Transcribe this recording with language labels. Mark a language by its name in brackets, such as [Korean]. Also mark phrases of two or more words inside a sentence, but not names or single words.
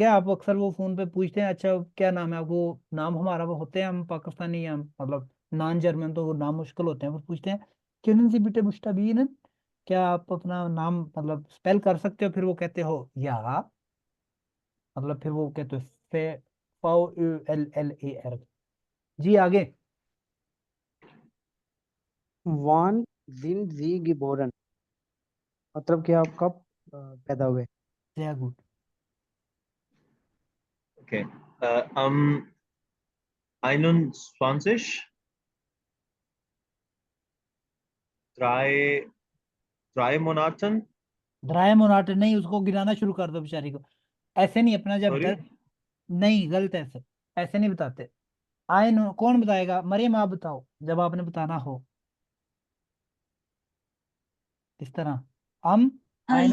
[Urdu] آپ اکثر وہ فون پہ پوچھتے ہیں، اچھا کیا نام ہے آپ کو، نام ہمارا وہ ہوتے ہیں، ہم پاکستانی ہم مطلب [English] non German, [Urdu] تو وہ نام مشکل ہوتے ہیں، وہ پوچھتے ہیں [German] können Sie bitte buchstabieren, [Urdu] کیا آپ اپنا نام مطلب سپیل کر سکتے ہو، پھر وہ کہتے ہو یا، مطلب پھر وہ کہتے ہو [German] F, V L L A R. [Urdu] جی آگے. [German] wann sind Sie geboren [Urdu] مطلب کہ آپ کب پیدا ہوئے. [English] very good. [German] OK. am 21 drei drei Monaten. drei Monat [Urdu] نہیں، اس کو گرانا شروع کر دو بے چاری کو. ایسے نہیں، اپنا جب سوری, نہیں، غلط ہے، ایسے ایسے نہیں بتاتے. [English] I know, [Urdu] کون بتائے گا، مریم آپ بتاؤ جب آپ نے بتانا ہو اس طرح. [German] am ein